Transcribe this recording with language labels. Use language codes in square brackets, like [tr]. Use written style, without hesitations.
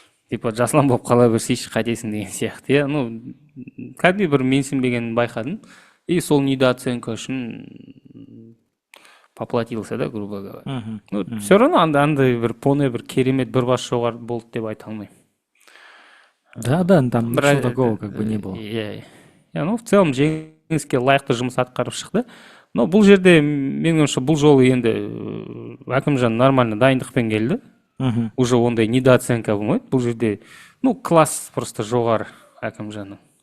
[kk] Типа Жаслан болып қала берсейші қайтесің деген сияқты. Кәдімгідей бір менсінбегенін байқадым. [ru] И [kk] сол недооценка үшін [ru] поплатился, да, грубо говоря. [kk] Все равно андай бір Поне бір керемет бір бас жоғары болды деп айта алмаймын. [ru] Да, там ничего такого как бы не было. В целом [kk] жеңіске лайықты жұмыс атқарып шықты. Но бұл жерде менің ойымша бұл жолы енді Акимжан нормально дайындықпен келді. Уже ондай недооценка болмайды. Бұл жерде класс просто жоғары Акимжанның.